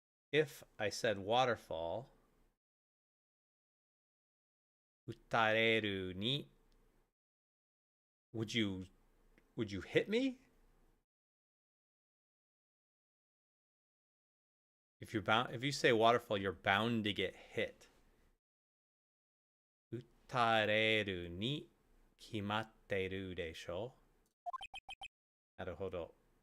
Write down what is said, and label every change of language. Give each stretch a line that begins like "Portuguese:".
English: If I said waterfall,
Japanese: 打たれるに
English: would you hit me? If you say waterfall, you're bound to get hit.
Japanese: 打たれるに決まってるでしょなるほど。